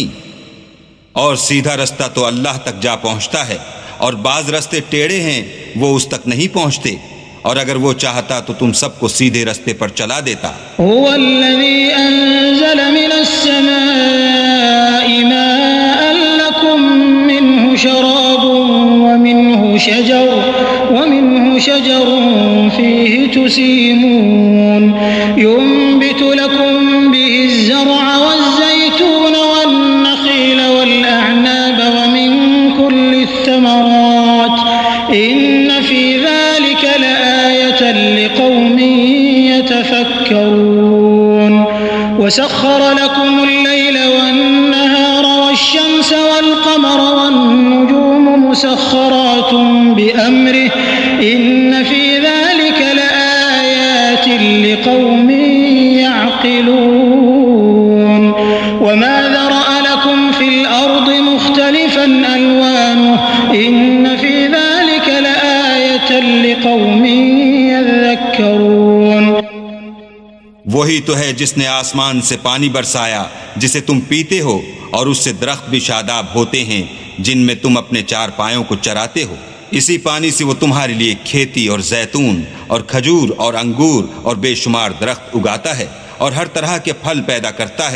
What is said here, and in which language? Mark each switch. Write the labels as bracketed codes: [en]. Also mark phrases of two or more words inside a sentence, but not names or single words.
[ur] اور سیدھا راستہ تو اللہ تک جا پہنچتا ہے اور بعض راستے ٹیڑھے ہیں وہ اس تک نہیں پہنچتے. اور اگر وہ چاہتا تو تم سب کو سیدھے راستے پر چلا دیتا. [ar] هو الذي أنزل من السماء ماء لكم منه شراب ومنه شجر فيه تسيمون ينبت لكم بالزرع والزيتون والنخيل والأعناب ومن كل ثمرات إن في ذلك لآية لقوم يتفكرون وسخر لكم الليل والنهار والشمس والقمر والنجوم مسخرات بأمره إن في ذلك لآيات لقوم يعقلون وما ذرأ لكم في الأرض مختلفا ألوانه إن في ذلك لآية لقوم يذكرون. [ur] وہی تو ہے جس نے آسمان سے پانی برسایا جسے تم پیتے ہو اور اس سے درخت بھی شاداب ہوتے ہیں جن میں تم اپنے چار پایوں کو چراتے ہو. اسی پانی سے وہ تمہارے لیے کھیتی اور زیتون اور کھجور اور انگور اور بےشمار درخت اگاتا ہے اور ہر طرح کے پھل پیدا کرتا ہے.